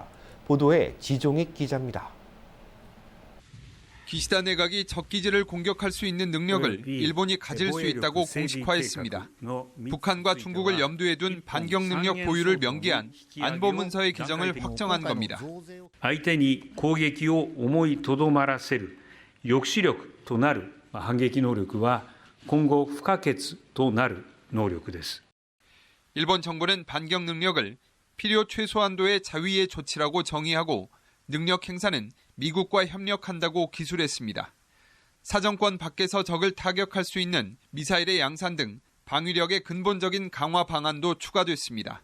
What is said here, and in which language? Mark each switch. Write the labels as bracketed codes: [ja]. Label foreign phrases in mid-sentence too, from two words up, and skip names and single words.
[ko] 보도에 지종익 기자입니다. 기시다 내각이 적기지를 공격할 수 있는 능력을 일본이 가질 수 있다고 공식화했습니다. 북한과 중국을 염두에 둔 반경 능력 보유를 명기한 안보 문서의 개정을 확정한 겁니다. [ja] 相手に攻撃を思いとどまらせる抑止力となる反撃能力は今後不可欠となる能力です. [ko] 일본 정부는 반경 능력을 필요 최소한도의 자위의 조치라고 정의하고 능력 행사는 미국과 협력한다고 기술했습니다. 사정권 밖에서 적을 타격할 수 있는 미사일의 양산 등 방위력의 근본적인 강화 방안도 추가됐습니다.